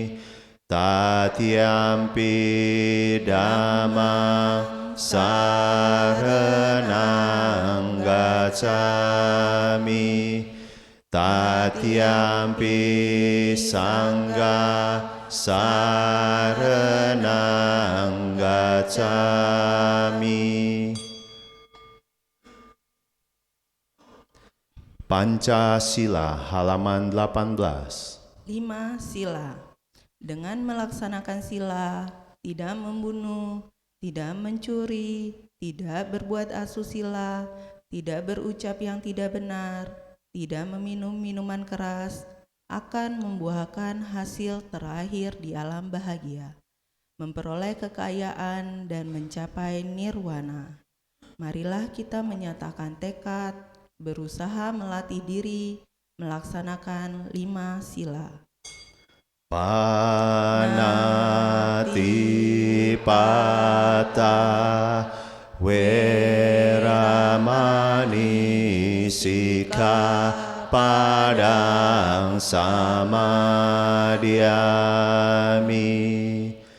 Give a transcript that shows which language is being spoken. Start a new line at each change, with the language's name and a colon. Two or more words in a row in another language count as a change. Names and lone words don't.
Pali: Tatiampi Dhammang saranang gacchami. Tatiampi Sanghang saranang gacchami.
Indonesian: Pancasila halaman 18. 5 sila. Dengan melaksanakan sila, tidak membunuh, tidak mencuri, tidak berbuat asusila, tidak berucap yang tidak benar, tidak meminum minuman keras, akan membuahkan hasil terakhir di alam bahagia, memperoleh kekayaan dan mencapai nirwana. Marilah kita menyatakan tekad, berusaha melatih diri, melaksanakan 5 sila.
Pali: Panatipata Weramani Sikkhapadang samadhiyami.